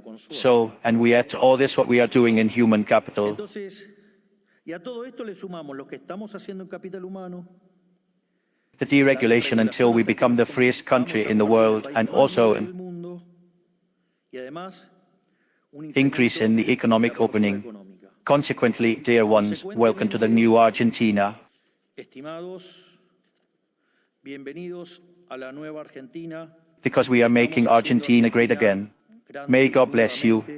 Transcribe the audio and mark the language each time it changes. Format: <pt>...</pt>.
<en>So, and we add to all this what we are doing in human capital.</en> <es>Y a todo esto le sumamos lo que estamos haciendo en capital humano,</es> <en>the deregulation until we become the freest country in the world, and also an</en> <es>y además</es> <en>increase in the economic opening. Consequently, dear ones, welcome to the new Argentina.</en> <es>Estimados, bienvenidos a la nueva Argentina.</es> <en>Because we are making Argentina great again. May God bless you.</en>